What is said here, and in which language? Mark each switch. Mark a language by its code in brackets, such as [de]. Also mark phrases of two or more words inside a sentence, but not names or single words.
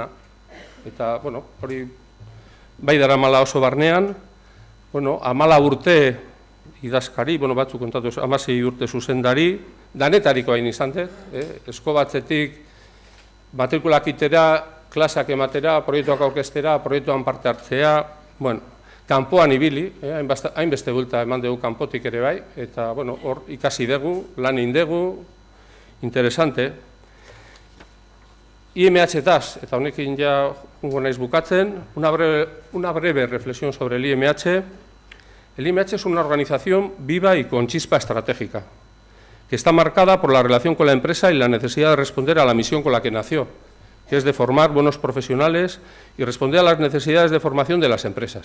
[eu] Eta, hori bai daramala oso barnean, 14 urte idazkari, batzuk kontatu, 16 urte zuzendari, danetariko hain izan dut, eskobatzetik matrikulak itera, klasak ematera, proiektuak aurkeztera, proiektuan parte hartzea, kanpoan ibili, hainbeste bulta eman dugu kanpotik ere bai, eta hor ikasi dugu, lan indegu, interesante. IMH-taz, eta honekin ja jungo naiz bukatzen, [es] una breve reflexión sobre el IMH. El IMH es una organización viva y con chispa estratégica, que está marcada por la relación con la empresa y la necesidad de responder a la misión con la que nació, que es de formar buenos profesionales y responder a las necesidades de formación de las empresas.